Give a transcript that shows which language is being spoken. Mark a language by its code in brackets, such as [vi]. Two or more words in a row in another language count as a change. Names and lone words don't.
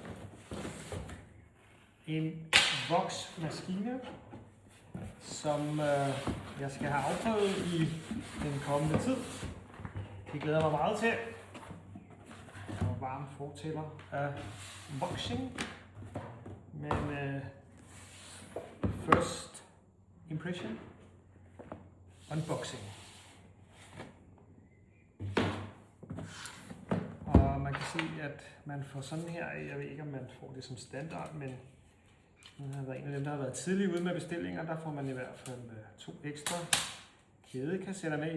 [da] En voksmaskine, som jeg skal have afprøvet i den kommende tid. Det glæder mig meget til. Jeg er varm fortæller af voksing. [en] Men first impression, unboxing. [da] Og man kan se, at man får sådan her, jeg ved ikke om man får det som standard, men jeg har været en af dem, der har været tidligt ude med bestillinger. Der får man i hvert fald 2 ekstra kædekassetter med.